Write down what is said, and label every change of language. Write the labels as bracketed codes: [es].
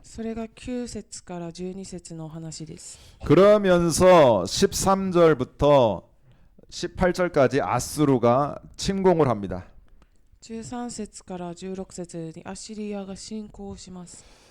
[ja] それが9節から12節の話です。 [ko] 그러면서 13절부터 18절까지 아수르가 침공을 합니다. [ja] 13節から16節にアッシリアが侵攻します。